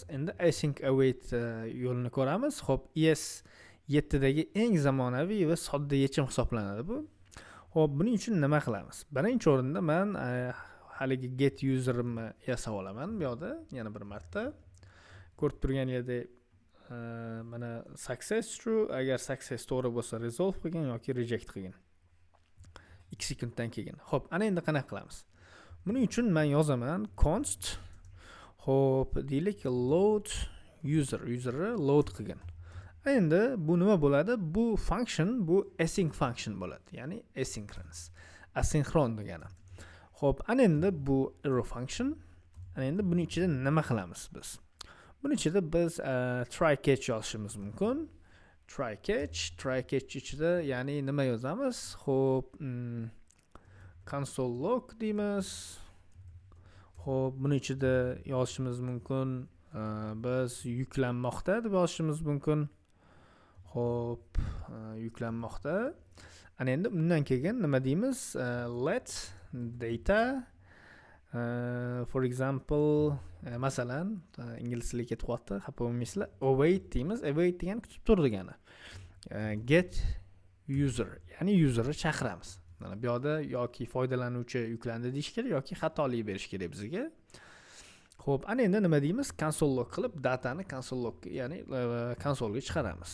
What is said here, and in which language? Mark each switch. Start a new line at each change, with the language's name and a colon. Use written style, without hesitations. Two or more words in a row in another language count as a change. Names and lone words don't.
Uzbek: Endi
English: async await
Uzbek: yo'lini ko'ramiz. Xo'p, ES7 dagi eng zamonaviy va sodda yechim hisoblanadi bu. Xo'p, buning uchun nima qilamiz? Birinchi o'rinda men haligi get user'imni yasab olaman bu yoqda yana bir marta. Ko'rib turganingizdek mana
English: success true,
Uzbek: agar success to'g'ri bo'lsa resolve qilgin yoki reject qilgin. 2 sekunddan keyin. Xo'p, ana endi qanaqa qilamiz? Buning uchun men yozaman const xo'p, deylik
English: load user'ni
Uzbek: load qilgin. Endi bu nima bo'ladi? Bu function, bu
English: async function
Uzbek: bo'ladi. Ya'ni asynchronous. Asinxron degani. Xo'p, ana endi bu
English: arrow function.
Uzbek: Ana endi buning ichida nima qilamiz biz? Buning ichida biz
English: try catch
Uzbek: yozishimiz mumkin.
English: Try catch
Uzbek: ichida ya'ni nima yozamiz? Xo'p,
English: console log
Uzbek: deymiz. Xo'p, buning ichida yozishimiz mumkin. Biz yuklanmoqda deb yozishimiz mumkin. Xo'p, yuklanmoqda. Ana endi bundan keyin nima deymiz?
English: Let data for example
Uzbek: masalan ingliz tiliga ketyapti, xafa bo'lmaysizlar. Await deymiz. Await degani kutib tur degani. Get user, ya'ni userni chaqiramiz. Mana bu yoqda yoki foydalanuvchi yuklandi deyish kerak yoki xatolik berish kerak bizga. Xo'p, ana endi nima deymiz?
English: Console log
Uzbek: qilib datani
English: console log,
Uzbek: ya'ni konsolga chiqaramiz.